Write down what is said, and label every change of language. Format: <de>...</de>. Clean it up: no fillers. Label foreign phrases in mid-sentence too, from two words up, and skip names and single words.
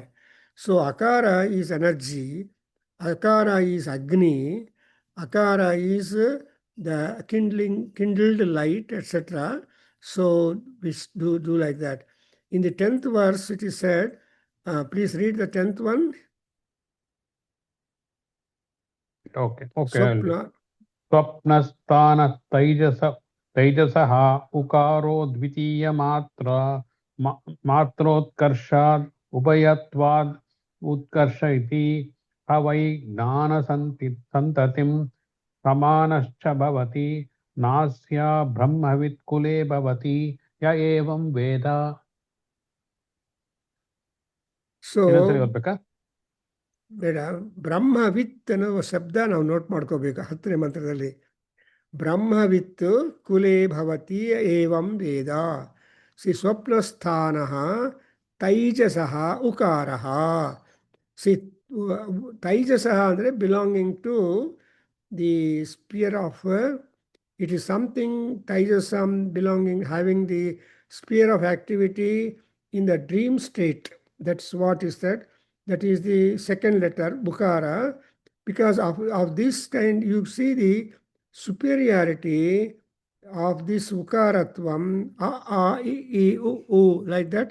<en>So akara is energy, akara is Agni, akara is the kindled light, etc. So we do like that. In the 10th verse it is said, please read the 10th one.</en> <sa>Okay. ಸ್ವಪ್ನಸ್ಥಾನ ತೈಜಸಃ ಉಕಾರೋ ದ್ವಿತೀಯ ಮಾತ್ರೋತ್ಕರ್ಷಾದ್ ಉಭಯತ್ವಾದ್ ಉತ್ಕರ್ಷ ಇತಿ ಹ ವೈ ಸಂತತಿಂ ಸಮಾನಶ್ಚ ಭವತಿ ನಾಸ್ಯ ಬ್ರಹ್ಮವಿತ್ ಕುಲೇ ಭವತಿ ಯ ಏವಂ ವೇದ.</sa> <kn>ಇನ್ನೊಂದ್ಸರಿ ಓದ್ಬೇಕಾ? ಬೇಡ, ಬ್ರಹ್ಮವಿತ್ ಅನ್ನೋ ಶಬ್ದ ನಾವು ನೋಟ್ ಮಾಡ್ಕೋಬೇಕು 10ನೇ ಮಂತ್ರದಲ್ಲಿ.</kn> <sa>ಬ್ರಹ್ಮವಿತ್ ಕುಲೇ ಭವತಿ ಏವಂ ವೇದ. ಸಿ ಸ್ವಪ್ನಸ್ಥಾನಃ ತೈಜಸಃ ಉಕಾರಃ.</sa> <kn>ಸಿ ತೈಜಸಃ ಅಂದರೆ</kn> <en>belonging to the sphere of, it is something, taijasam belonging, having the sphere of activity in the dream state. That's what is that. That is the second letter, Bukara. Because of this kind, you see the superiority of this Ukaratvam, a, I, u, u, like that.</en>